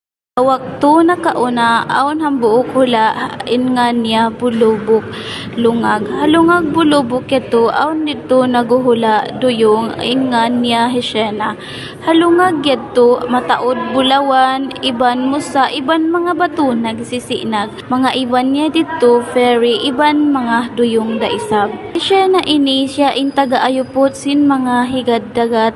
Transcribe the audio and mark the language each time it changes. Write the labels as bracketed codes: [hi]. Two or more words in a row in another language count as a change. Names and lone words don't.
[tsg] Waktu nakauna aon hambuok hula in nga niya bulubok lungag. Halungag bulubok keto aon dito naguhula duyong in nga niya hisyena. Halungag yeto mataod bulawan iban musa iban mga bato nagsisinag. Mga iban niya dito ferry iban mga duyong daisab. Hisyena ini siya in tagaayupot sin mga higad dagat.